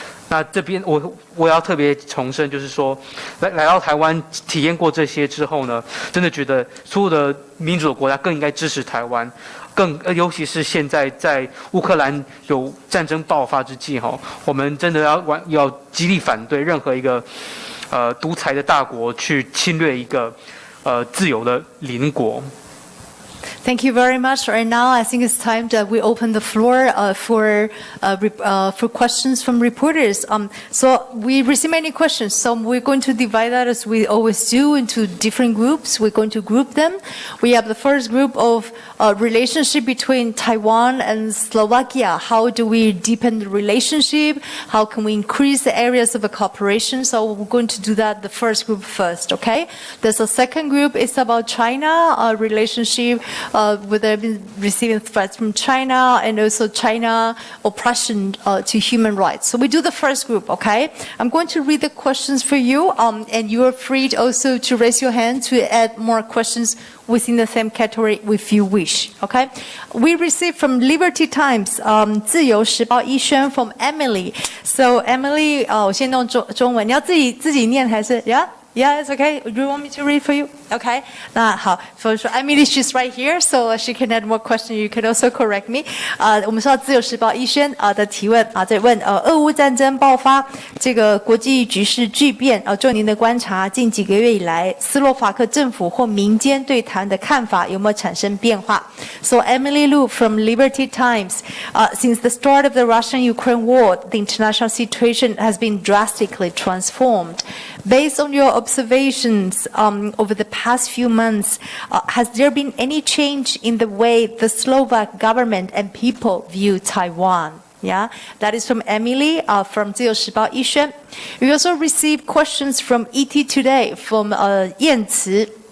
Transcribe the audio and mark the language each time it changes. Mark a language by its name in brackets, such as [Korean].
[Chinese] 那这边我要特别重申，就是说，来到台湾体验过这些之后呢，真的觉得所有的民主的国家更应该支持台湾，尤其是现在在乌克兰有战争爆发之际哈，我们真的要极力反对任何一个独裁的大国去侵略一个自由的邻国。 [English] Thank you very much. Right now, I think it's time that we open the floor for questions from reporters. So we receive many questions. So we're going to divide that as we always do into different groups. We're going to group them. We have the first group of relationship between Taiwan and Slovakia. How do we deepen the relationship? How can we increase the areas of cooperation? So we're going to do that the first group first. Okay. There's a second group. It's about China relationship. Where they've been receiving threats from China and also China oppression to human rights. So we do the first group, okay? I'm going to read the questions for you, and you are free also to raise your hand to add more questions within the same category if you wish, okay? We received from Liberty Times, 自由时报一宣 from Emily. So [Chinese] Emily, 我先弄中文，你要自己念还是 [English] Yeah, it's okay. Do you want me to read for you? Okay. [Chinese] 那好，所以说 [English] Emily, she's right here, so she can add more questions. You can also correct me. [Chinese] 我们说自由时报一宣的提问在问俄乌战争爆发，这个国际局势巨变就您的观察，近几个月以来，斯洛伐克政府或民间对台湾的看法有没有产生变化 ？ [English] So Emily Lu from Liberty Times, since the start of the Russian-Ukraine war, the international situation has been drastically transformed. Based on your observations over the past few months, has there been any change in the way the Slovak government and people view Taiwan? Yeah, that is from Emily from 自由时报一宣. We also received questions from ET Today from 燕慈.